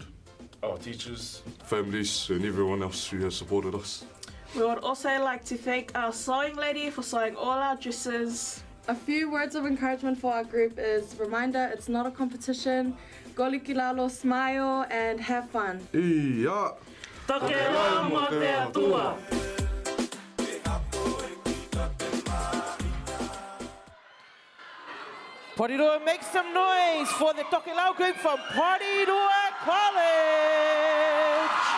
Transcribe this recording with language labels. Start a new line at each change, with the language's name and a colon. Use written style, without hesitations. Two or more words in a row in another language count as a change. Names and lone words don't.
English: our teachers, families, and everyone else who has supported us. We would also like to thank our sewing lady for sewing all our dresses. A few words of encouragement for our group is reminder, it's not a competition. Golikilalo, smile and have fun.
Tokelau: Ia! Tokelau mo te atua.
English: Porirua, make some noise for the Tokelau group from Porirua College.